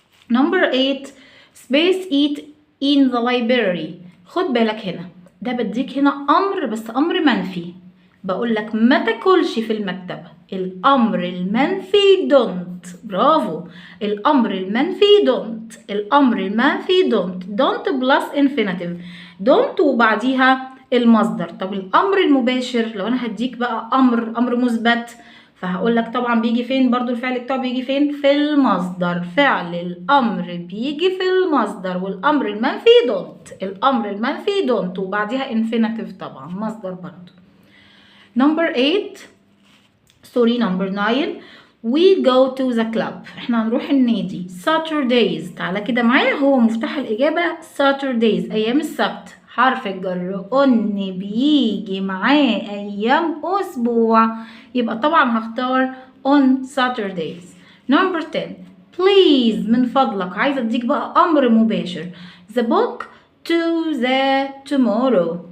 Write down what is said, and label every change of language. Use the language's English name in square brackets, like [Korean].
[English] number 8 space eat in the library. [Arabic] خد بالك هنا، ده بديك هنا امر بس امر منفي، بقول لك ما تاكلش في المكتبة. الامر المنفي don't. برافو، الامر المنفي [English] don't plus infinitive. [Arabic] don't وبعديها المصدر. طب الامر المباشر لو انا هديك بقى امر مثبت، فهقول لك طبعا بيجي فين؟ برضو الفعل بتاعه بيجي فين؟ في المصدر. فعل الامر بيجي في المصدر. والامر المنفي don't وبعديها infinitive طبعا مصدر برضو. [English] number 9 we go to the club. [Arabic] احنا هنروح النادي. Saturdays تعالى كده معايا، هو مفتاح الإجابة Saturdays أيام السبت. حرف الجر on بيجي معاه أيام أسبوع، يبقى طبعا هختار [English] on Saturdays. number 10 [Arabic] please من فضلك. عايزة اديك بقى امر مباشر. [English] the book to the tomorrow.